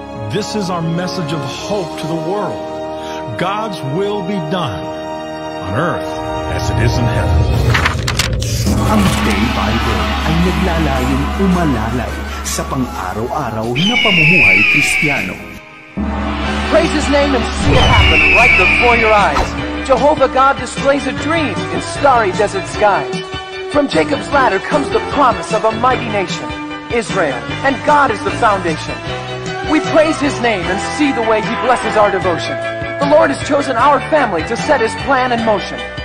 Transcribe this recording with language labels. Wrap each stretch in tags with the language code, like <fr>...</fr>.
<en>This is our message of hope to the world. God's will be done on earth as it is in heaven.</en> <tl>Ang Day by Day ay naglalayong umalalay sa pang-araw-araw na pamumuhay Kristiyano.</tl> <en>Praise His name and see it happen right before your eyes. Jehovah God displays a dream in starry desert skies. From Jacob's ladder comes the promise of a mighty nation, Israel, and God is the foundation. We praise His name and see the way He blesses our devotion. The Lord has chosen our family to set His plan in motion.</en>